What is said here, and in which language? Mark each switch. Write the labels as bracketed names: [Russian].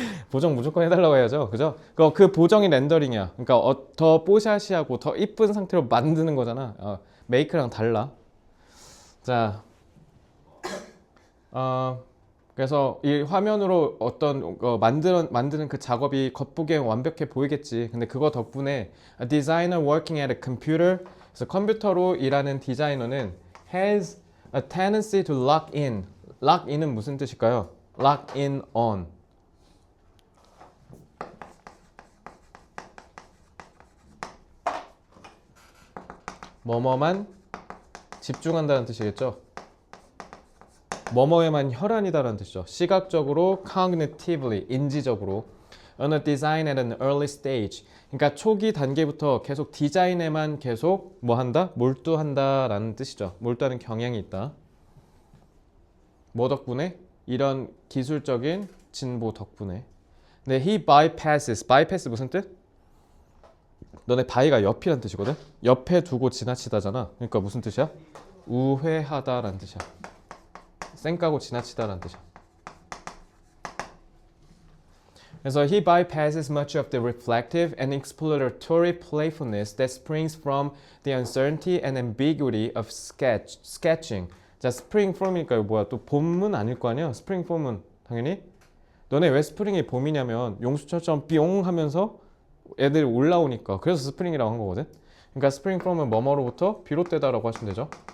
[Korean] 보정 무조건 해달라고 해야죠. 그죠? 그 보정이 렌더링이야. 그러니까 더 뽀샤시하고 더 이쁜 상태로 만드는 거잖아. 메이크랑 달라. 자, 그래서 이 화면으로 어떤 만드는 그 작업이 겉보기엔 완벽해 보이겠지. 근데 그거 덕분에 [English] a designer working at a computer, [Korean] 그래서 컴퓨터로 일하는 디자이너는 [English] has a tendency to lock in. lock in은 [Korean] 무슨 뜻일까요? [English] lock in on. [Korean] 뭐뭐만 집중한다는 뜻이겠죠. 뭐뭐에만 혈안이다라는 뜻이죠. 시각적으로, cognitively, 인지적으로. [English] On a design at an early stage. [Korean] 그러니까 초기 단계부터 계속 디자인에만 계속 뭐 한다? 몰두한다라는 뜻이죠. 몰두하는 경향이 있다. 뭐 덕분에? 이런 기술적인 진보 덕분에. 근데 [English] he bypasses. [Korean] bypass 무슨 뜻? 너네 by가 옆이란 뜻이거든? 옆에 두고 지나치다잖아. 그러니까 무슨 뜻이야? 우회하다라는 뜻이야. 쌩까고 지나치다라는 뜻이야. 그래서 [English] he bypasses much of the reflective and exploratory playfulness that springs from the uncertainty and ambiguity of sketching. [Korean] 자, spring form이니까 이거 뭐야? 또 봄은 아닐 거 아니야? spring form은 당연히. 너네 왜 스프링이 봄이냐면 용수철처럼 뿅 하면서 애들이 올라오니까. 그래서 스프링이라고 한 거거든. 그러니까 spring form은 뭐뭐로부터 비롯되다라고 하시면 되죠.